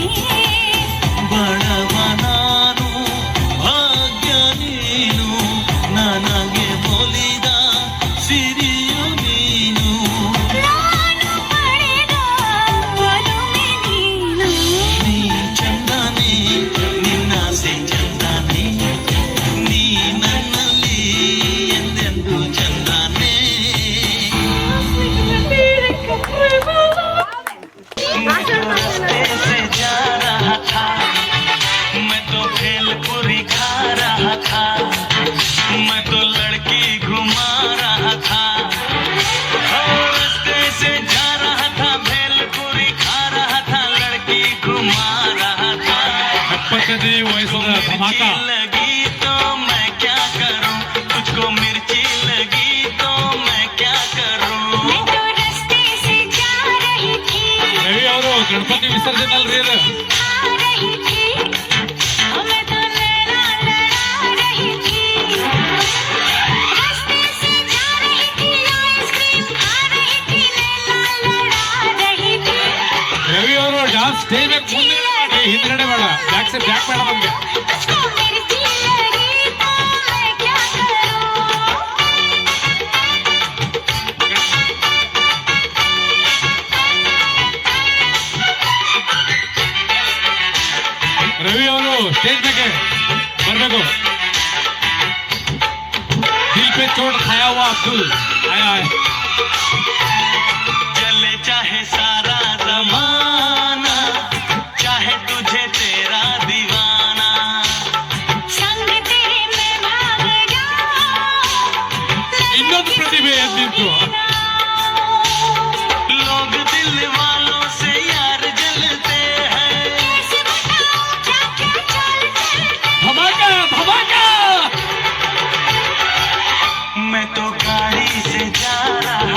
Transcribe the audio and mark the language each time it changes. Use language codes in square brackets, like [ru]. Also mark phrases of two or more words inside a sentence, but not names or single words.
[kn] ಬಡವ ನಾನು ಭಾಗ್ಯ ನೀನು ನನಗೆ ಒಲಿದ ಸಿರಿಯು ನೀನು ನಾನು ಪಡೆದ ಒಲುಮೆ ನೀನು ನೀ ಚಂದಾನೆ ನಿನ್ನಾಸೆ ಚಂದಾನೆ ನೀ ನನ್ನಲ್ಲಿ ಎಂದೆಂದು ಚಂದಾನೆ [hi] मैं तो रास्ते से जा रहा था मैं तो भेलपुरी खा रहा था मैं तो लड़की घुमा रहा था रास्ते से जा रहा था भेलपुरी खा रहा था लड़की घुमा रहा था [kn] 70ನೇ ವಯಸ್ಸದ ಧಮಾಕ [hi] मिर्ची लगी तो मैं क्या करूं तुझको मिर्ची लगी तो मैं क्या करूं मैं तो रास्ते से जा रही थी [kn] ರವಿ ಅವರು ಗಣಪತಿ ವಿಸರ್ಜನೆ ಅಲ್ರಿ ಇದು [hi] आ रही थी मैं तो लड़ा लड़ा रही थी रास्ते से जा रही थी आइसक्रीम खा रही थी लड़ा लड़ा रही थी [kn] ರವಿ ಅವರು [en] dance stage [kn] ಮೇಲೆ ಮುಂದೆ ಮಾಡಿ ಹಿಂದ್ಗಡೆ ಬೇಡ [en] back side back [kn] ಬೇಡ ನಮ್ಗೆ [hi] तुझको मिर्ची लगी तो मैं क्या करूं [kn] ರವಿ ಅವರು ಸ್ಟೇಜ್ ಮೇಲೆ ಬರಬೇಕು [hi] दिल पे चोट खाया हुआ अब्दुल आया है चले चाहे सारा जमाना चाहे तुझे तेरा दीवाना संग तेरे मैं भाग जाऊं [kn] ಇನ್ನೊಂದು ಪ್ರತಿಭೆ ಎದ್ದಿತ್ತು [hi] लोग दिल वालों से यार जलते हैं कैसे बताऊं क्या क्या चलते [kn] ಧಮಾಕ ಧಮಾಕ [hi] मैं तो गाड़ी से जा रहा